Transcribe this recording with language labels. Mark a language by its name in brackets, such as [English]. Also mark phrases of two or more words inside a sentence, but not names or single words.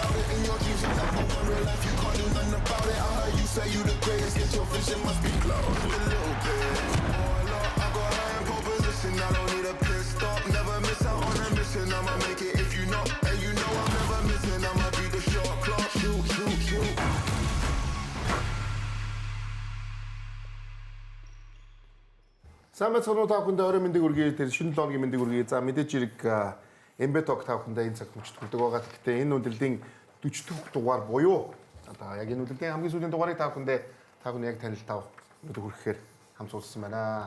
[English] In your dreams, you never want real life, you can't do nothing about it. I heard you say you the greatest, get your vision must be closed a little bit. Oh Lord, I got high in pole position, I don't need a pit stop. Never miss out on a mission, I'ma make it if you know. And you know I'm never missing, I'ma be the shot clock. Shoot, shoot, shoot. [Mongolian] Сайн байцгаана уу та бүхэнд орой мэндийг хүргэе. Тэр шинэ 7 өдрийн мэндийг хүргэе. За мэдээж хэрэг Эмбеток та бүхэндээ энэ цаг хүчтэй хүрдэг байгаа. Гэхдээ энэ өндөрлөлийн 40 дахь дугаар буюу одоо яг энэ өндөрлөлийн хамгийн сүүлийн дугаарыг та бүхэнд яг танил тав өнөдөр хүрэхээр хамт уулзсан байна.